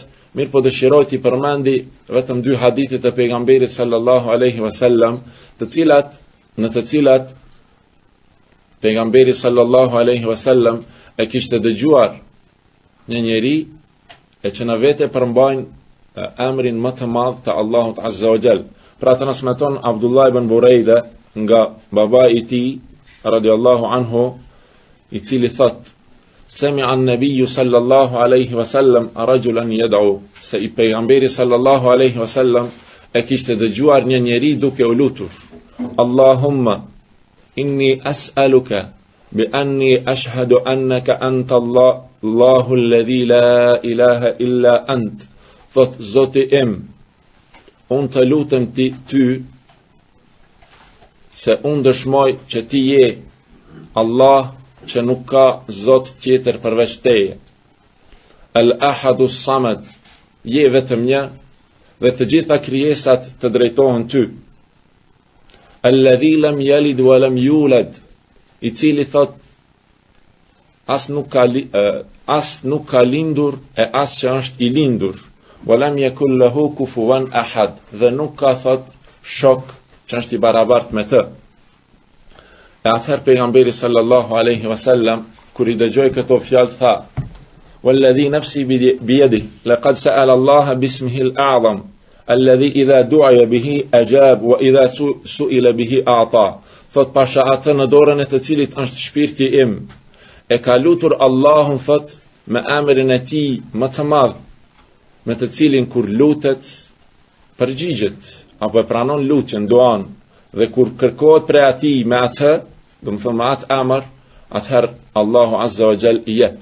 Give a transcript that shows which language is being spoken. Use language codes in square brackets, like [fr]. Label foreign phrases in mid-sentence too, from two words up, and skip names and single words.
[sq] Mirë po dëshiroj t'i përmendi vetëm dy hadithet e pejgamberit [ar] صلى الله عليه وسلم, [sq] në të cilat pejgamberi [ar] صلى الله عليه وسلم [sq] e kishte dëgjuar një njeri e që në vete përmbajnë emrin më të madh të Allahut [ar] عز وجل. [sq] Pra transmeton Abdullah ibn Burejda nga baba i tij [ar] رضي الله عنه, [sq] i cili thot: [ar] "سمع النبي صلى الله عليه وسلم رجلا يدعو", [sq] se i pejgamberi [ar] صلى الله عليه وسلم [sq] e kishte dëgjuar një njeri duke u lutur: [ar] "اللهم إني أسألك بأني أشهد أنك أنت الله الذي لا إله إلا أنت, [sq] thot Zoti im, unë të lutem ty se unë dëshmoj që ti je Allah që nuk ka Zot tjetër përveç teje. [ar] الأحد الصمد, [sq] je vetëm një dhe të gjitha krijesat të drejtohen ty. [ar] الذي لم يلد ولم يولد, [sq] i cili thot as nuk ka lindur e as që është i lindur. [ar] ولم يكن له كفوا أحد, [sq] dhe nuk ka thot shok që është i barabart me të. E atëherë pejgamberi [ar] صلى الله عليه وسلم [sq] kur i dëgjoi këto fjalë tha: [ar] "والذي نفسي بيده لقد سأل الله باسمه الأعظم الذي إذا دعي به أجاب وإذا سئل به أعطى." [sq] Thot pasha atë në dorën e të cilit është shpirti im, e ka lutur Allahun thot me emrin e tij më të madh, me të cilin kur lutet përgjigjet apo e pranon lutjen, duan, dhe kur kërkohet prej atij me atë, do të thonë me atë emër, atëherë Allahu [ar] عز وجل [sq] i jep.